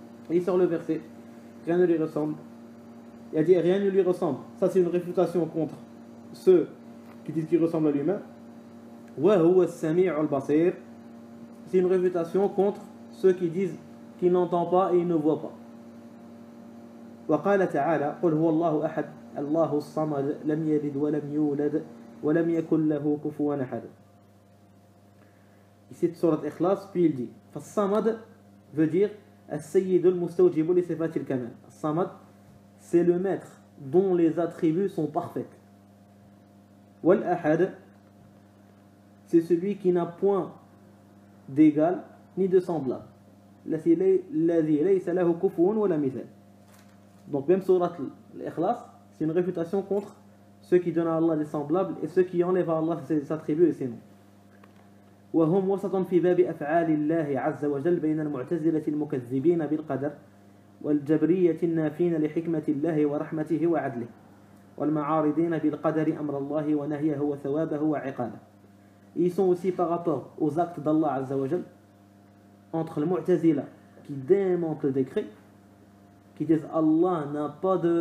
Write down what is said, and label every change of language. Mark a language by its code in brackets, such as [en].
[fr] Et il sort le verset, rien ne lui ressemble. Il a dit rien ne lui ressemble. Ça c'est une réfutation contre ceux qui disent qu'il ressemble à lui-même. [ar] Wa huwa as-sami' al-basir. [fr] C'est une réfutation contre ceux qui disent qu'il n'entend pas et il ne voit pas. [ar] وقال تعالى قل هو الله أحد الله الصمد لم يلد ولم يولد ولم يكن له كفوا أحد. [fr] Ici, surat Ikhlas, puis il dit As-Samad veut dire [ar] As-Sayyid al-Mustawjib li sifat al-Kamal. [fr] As-Samad, c'est le maître dont les attributs sont parfaits. Wal-Ahad, c'est celui qui n'a point d'égal ni de semblable. [ar] Ladhi laysa lahu kufuwan wala mithal. [fr] Donc, même surat Ikhlas, c'est une réfutation contre ceux qui donnent à Allah des semblables et ceux qui enlèvent à Allah ses attributs et ses noms. [ar] وهم وسط في باب أفعال الله عز وجل بين المعتزلة المكذبين بالقدر والجبرية النافين لحكمة الله ورحمته وعدله والمعارضين بالقدر أمر الله ونهيه وثوابه وعقابه. [fr] Ils sont aussi par rapport aux actes d'Allah Azza wa Jal entre le Mu'tazila qui démente le décret, qui disent Allah n'a pas